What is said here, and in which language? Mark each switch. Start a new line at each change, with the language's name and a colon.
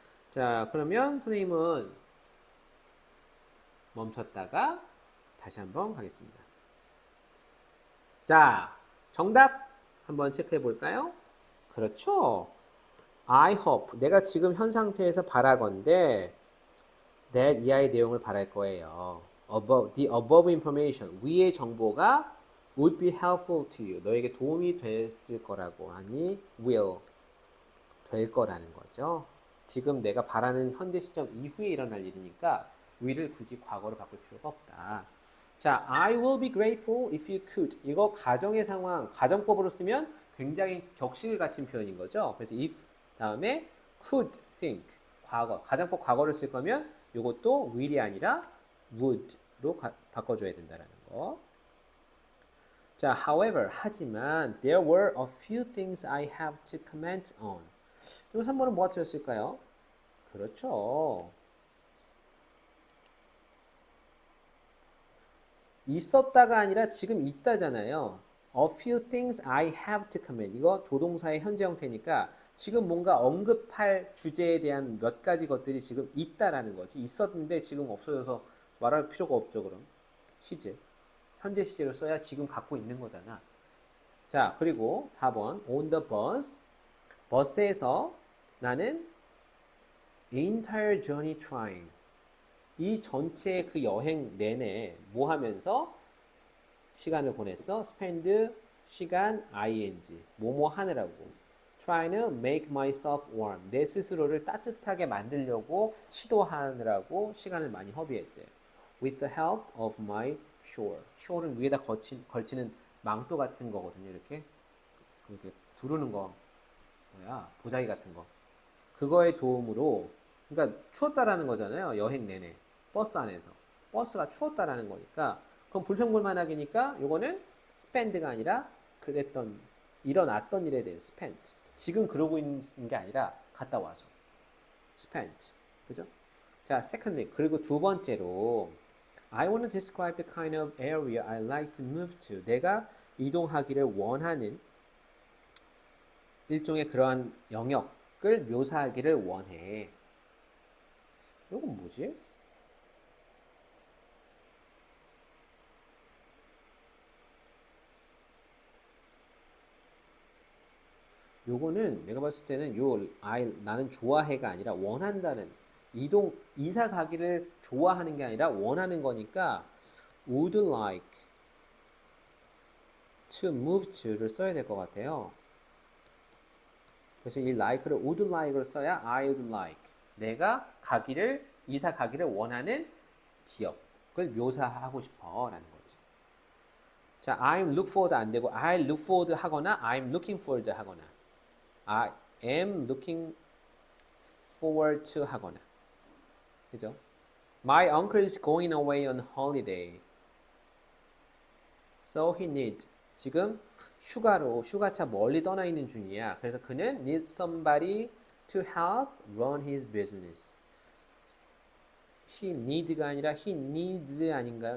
Korean: 자, 그러면 선생님은 멈췄다가 다시 한번 가겠습니다. 자, 정답 한번 체크해 볼까요? 그렇죠.
English: I hope.
Korean: 내가 지금 현 상태에서 바라건대
English: that
Korean: 이하의 내용을 바랄 거예요.
English: The above information.
Korean: 위의 정보가
English: would be helpful to you.
Korean: 너에게 도움이 됐을 거라고. 아니, will. 될 거라는 거죠. 지금 내가 바라는 현재 시점 이후에 일어날 일이니까 will을 굳이 과거로 바꿀 필요가 없다.
English: 자, I will be grateful if you could.
Korean: 이거 가정의 상황, 가정법으로 쓰면 굉장히 격식을 갖춘 표현인 거죠. 그래서
English: if 다음에 could think.
Korean: 과거, 가정법 과거를 쓸 거면 이것도 will이 아니라 would로 바꿔줘야 된다는 거.
English: 자, however,
Korean: 하지만
English: there were a few things I have to comment on.
Korean: 그리고 3번은 뭐가 틀렸을까요? 그렇죠. 있었다가 아니라 지금 있다잖아요.
English: A few things I have to comment.
Korean: 이거 조동사의 현재 형태니까 지금 뭔가 언급할 주제에 대한 몇 가지 것들이 지금 있다라는 거지. 있었는데 지금 없어져서 말할 필요가 없죠, 그럼. 시제. 현재 시제를 써야 지금 갖고 있는 거잖아.
English: 자, 그리고 4번. On the bus.
Korean: 버스에서 나는
English: entire journey trying.
Korean: 이 전체 그 여행 내내 뭐 하면서 시간을 보냈어? spend 시간 ing 뭐뭐 하느라고
English: trying to make myself warm
Korean: 내 스스로를 따뜻하게 만들려고 시도하느라고 시간을 많이 허비했대.
English: with the help of my shawl.
Korean: shawl은 위에다 걸치는 망토 같은 거거든요. 이렇게 두르는 거 뭐야 보자기 같은 거 그거의 도움으로 그러니까 추웠다라는 거잖아요. 여행 내내 버스 안에서 버스가 추웠다라는 거니까 그럼 불평불만하기니까 요거는 spend가 아니라 그랬던 일어났던 일에 대해 spent 지금 그러고 있는 게 아니라 갔다 와서 spent 그죠?
English: 자 secondly
Korean: 그리고 두 번째로
English: I want to describe the kind of area I like to move to
Korean: 내가 이동하기를 원하는 일종의 그러한 영역을 묘사하기를 원해. 이건 뭐지? 요거는 내가 봤을 때는 나는 좋아해가 아니라 원한다는 이사 가기를 좋아하는 게 아니라 원하는 거니까 would like to move to를 써야 될 것 같아요. 그래서 이 like를 would like를 써야
English: I would like
Korean: 내가 이사 가기를 원하는 지역을 묘사하고 싶어 라는 거지.
English: 자, I'm look forward 안 되고 I look forward 하거나 I'm looking forward 하거나 I am looking forward to 하거나 그죠? My uncle is going away on holiday. So he need
Korean: 지금 휴가차 멀리 떠나 있는 중이야. 그래서 그는
English: need somebody to help run his business. He need
Korean: 가 아니라
English: he needs
Korean: 아닌가요?